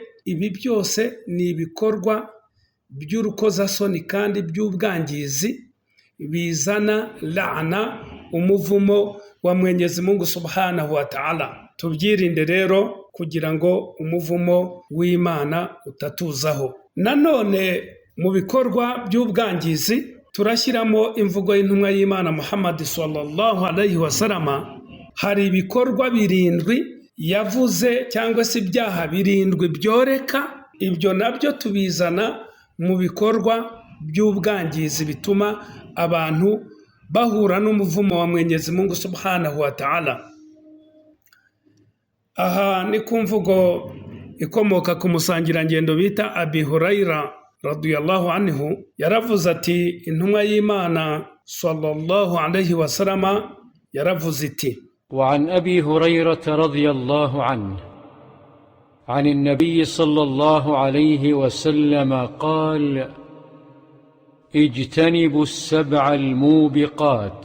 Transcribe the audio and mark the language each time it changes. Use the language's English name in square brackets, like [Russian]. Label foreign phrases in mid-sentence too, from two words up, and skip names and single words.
[Kinyarwanda] Ibi byose ni ibikorwa by'urukozasoni kandi by'ubwangizi bizana laana, umuvumo wa Mwenyezi Mungu [Arabic] سبحانه وتعالى. [Kinyarwanda] Tubyirinde rero kugira ngo umuvumo w'Imana utatuzaho. Nanone mu bikorwa by'ubwangizi turashyiramo imvugo y'intumwa y'Imana Muhammad [Arabic] صلى الله عليه وسلم. [Kinyarwanda] Hari ibikorwa 7 yavuze cyangwa se ibyaha 7 byoreka. Ibyo nabyo tubizana mu bikorwa by'ubwangizi bituma abantu bahura n'umuvumo wa Mwenyezi Mungu [Arabic] سبحانه وتعالى. [Kinyarwanda] Aha ni ku mvugo ikomoka ku musangirangendo bita Abi Hurayra [Arabic] رضي الله عنه. [Kinyarwanda] Yaravuze ati, intumwa y'Imana [Arabic] صلى الله عليه وسلم [Kinyarwanda] yaravuze iti, [Arabic] وعن أبي هريرة رضي الله عنه عن النبي صلى الله عليه وسلم قال: اجتنبوا السبع الموبقات.